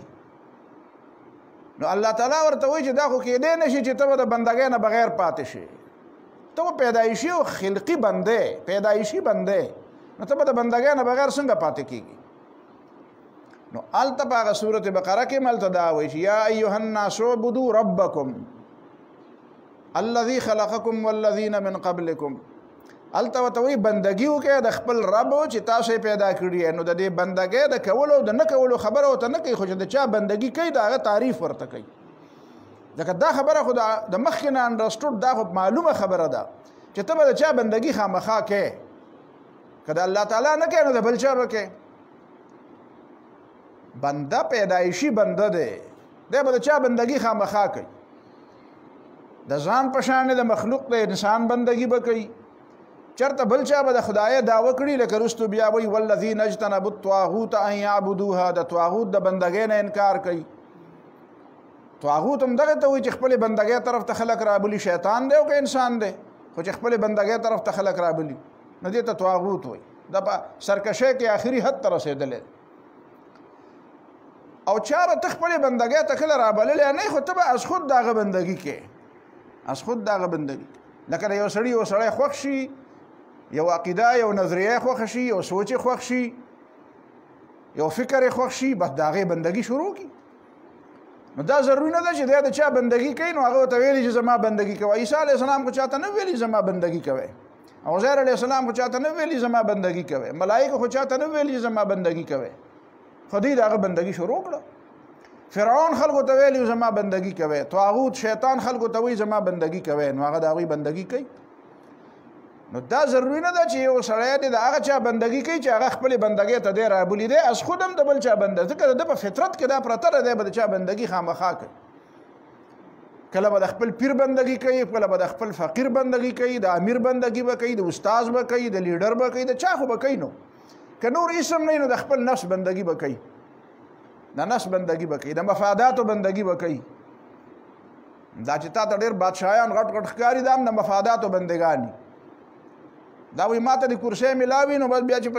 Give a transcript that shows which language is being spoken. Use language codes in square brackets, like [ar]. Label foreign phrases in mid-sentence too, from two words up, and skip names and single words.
[ps] نو الله تعالی ورته وایي چې دا خو کېدی نه شي چې ته به د بندګۍ نه بغیر پاتې شي. ته به پیدایشي او خلقي بنده، پیدایشي بنده، نو ته به د بندګۍ نه بغیر څنګه پاتې کېږي؟ نو هلته په هغه سورت بقره کې هلته دا وایي چې [ar] یا ایها الناس اعبدوا ربکم الذي خلقکم والذین من قبلکم. [ps] هلته ورته وایي بندګي وکړئ د خپل رب چې تاسو یې پیدا کړي. نو د دې بندګۍ د کولو او د نه کولو خبره ورته نه کوي، خو چې د چا بندګي کوي د هغه تعریف ورته کوي. ځکه دا خبره خو د مخکې نه انډرسټوډ، دا خو معلومه خبره ده چې ته به د چا بندګي خامخا کوې. که د الله تعالی نه کوې نو د بل چا به کوې. بنده پیدایشي بنده دی، دی به د چا بندګي خامخا کوي. د ځان په شان د مخلوق د انسان بندګي به کوي. چرته بل چا به د خدای دعوه کړي، لکه رستو بیا وایي [ar] والذین اجتنبوا الطاغوت ان یعبدوها، [ps] د طاغوت د بندګۍ نه انکار کوي. طاغوت هم دغه ته وایي چې خپلې بندګۍ طرف ته خلک رابلي. شیطان دی او که انسان دی، خو چې خپلې بندګۍ طرف ته خلک رابلي نو دې ته طاغوت وایي. دا په سرکشۍ کې آخري حد ته رسېدلی. او چا به ته خپلې بندګۍ ته کله رابللی نه خو ته به [fa] از خود [ps] د هغه بندګي کې [fa] از خود [ps] د هغه بندګي لکه د یو سړی خوښ شي یو عقیده یو نظریه خوښ شي یو سوچ خوښ شي یو فکر خوښ شي بس د هغې بندګي شروع کړي نو دا ضروري نه ده چې دی د چا بندګي کوي نو هغه ورته ویلي چې زما بندګي کوه عیسی [ar] علیه السلام [ps] خو چاته نه ویلي زما بندګي کوئ عزیر [ar] علیه السلام [ps] خو چاته نه ویلي زما بندګي کوئ ملایکه خو چاته نه ویلي زما بندګي کوئ خو دوی د هغه بندګي شروع کړه فرعون خلکو ته ویلي زما بندګي کوئ طاغوت شیطان خلکو ته وایي زما بندګي کوئ نو هغه د هغوی بندګي کوي نو دا ضروري نه ده چې یو سړی دی د هغه چا بندګي کوي چې هغه خپلې بندګۍ ته دی رابولي دی [fa] از خود [ps] هم د بل چا بنده ځکه د ده په فطرت کې دا پرته ده دی به د چا بندګي خامخا کوي کله به د خپل پیر بندګي کوي کله به د خپل فقیر بندګي کوي د امیر بندګي به کوي د استاذ به کوي د لیډر به کوي د چا خو به کوي نو که نور اسم نه نو د خپل نفس بندګي به کوي د نفس بندګي به کوي د مفاداتو بندګي به کوي دا چې تا ته ډېر بادشاهیان غټ غټ ښکاري دا هم د مفاداتو بندګان دا وایي ما ته د کرسۍ میلاوي نو بس بیا چې